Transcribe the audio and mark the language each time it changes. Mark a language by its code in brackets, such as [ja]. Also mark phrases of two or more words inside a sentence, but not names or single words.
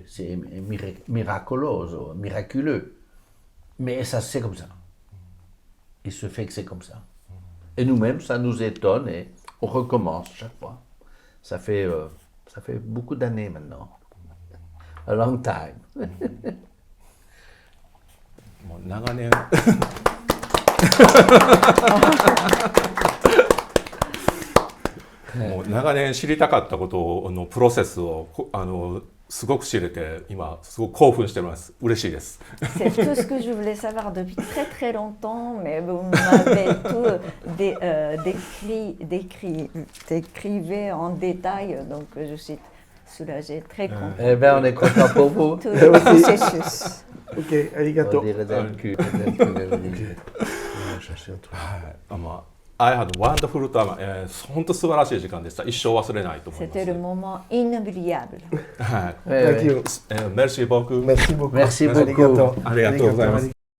[fr] C'est miraculeux. Mais ça, c'est comme ça. Il se fait que c'est comme ça. Et nous-mêmes, ça nous étonne et on recommence chaque fois. Ça fait beaucoup d'années maintenant. [en] A long time. [ja] もう長年もう長年知りたかったことのプロセスをすごく知れて今すごく興奮してます。嬉しいです。 [fr] C'est tout ce que je voulais savoir depuis très très longtemps, mais vous m'avez tout décrivé en détail, donc je suis soulagée, très contente. Eh bien, on est content pour vous. Tout le processus. [ja] Ok, arigato. [fr] On dirait d'un cul. Chercher un truc. [en] はい、I had wonderful time、 [ja] 本当素晴らしい時間でした。一生忘れないと思います。 [fr] C'était le moment inoubliable. [ja] はい、 [fr] Ouais, [en] Thank [fr] ouais. [en] you. [fr] Merci beaucoup. Merci beaucoup. Merci beaucoup. [ja] Arigato. ありがとうございます。